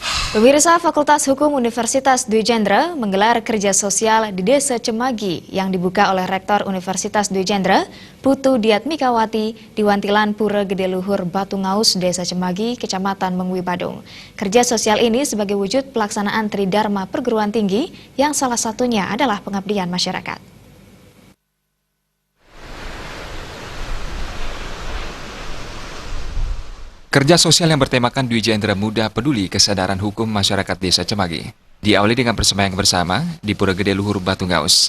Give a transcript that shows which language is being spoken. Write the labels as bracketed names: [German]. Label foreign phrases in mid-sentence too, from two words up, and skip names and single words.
[Indonesian] Pemirsa, Fakultas Hukum Universitas Dwi Jendra menggelar kerja sosial di Desa Cemagi yang dibuka oleh Rektor Universitas Dwi Jendra, Putu Diatmikawati, di Wantilan Pura Gede Luhur Batu Ngaus, Desa Cemagi, Kecamatan Mengwi, Badung. Kerja sosial ini sebagai wujud pelaksanaan Tridharma Perguruan Tinggi yang salah satunya adalah pengabdian masyarakat. Kerja sosial yang bertemakan Dwi Jendra Muda Peduli Kesadaran Hukum Masyarakat Desa Cemagi diawali dengan persembahyaan bersama di Pura Gede Luhur Batu Ngaus.